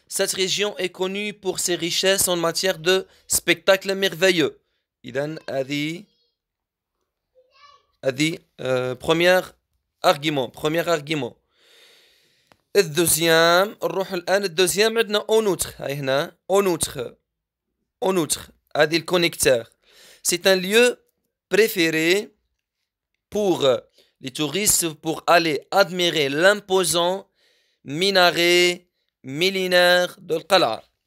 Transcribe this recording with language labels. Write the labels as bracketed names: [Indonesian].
[French] Cette région est connue pour ses richesses en matière de spectacles merveilleux. [Arabic] إذن هذه [French] premier argument. [Arabic] الدوزيام نروح الآن الدوزيام عندنا [French] en outre. [Arabic] هاي هنا [French] en outre [Arabic] هذه الكونيكتور. [French] C'est un lieu préféré pour les touristes pour aller admirer l'imposant minaret millénaire de القلعة.